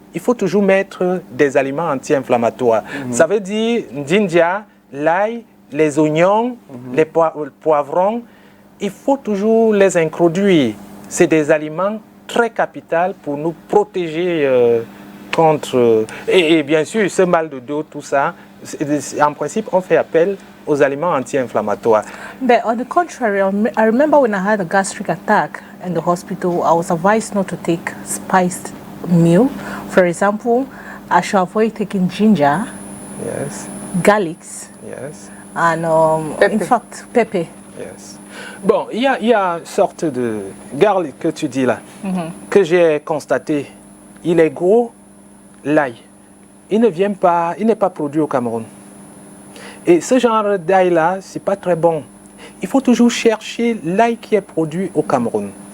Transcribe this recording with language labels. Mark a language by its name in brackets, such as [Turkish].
[French] Il faut toujours mettre des aliments anti-inflammatoires. Ça veut dire ginger, l'ail, les oignons, les poivrons. Il faut toujours les introduire. C'est des aliments très capitaux pour nous protéger contre... Et bien sûr, ce mal de dos, tout ça, en principe, on fait appel aux aliments anti-inflammatoires. [English] But on the contrary, I remember when I had a gastric attack in the hospital, I was advised not to take spiced meal. For example, I should avoid taking ginger, garlics, and in fact, pepper. [French] Bon, il y a une sorte de garlic que tu dis là, que j'ai constaté. Il est gros, l'ail. Il n'est pas produit au Cameroun. Et ce genre d'ail là, c'est pas très bon. Il faut toujours chercher l'ail qui est produit au Cameroun.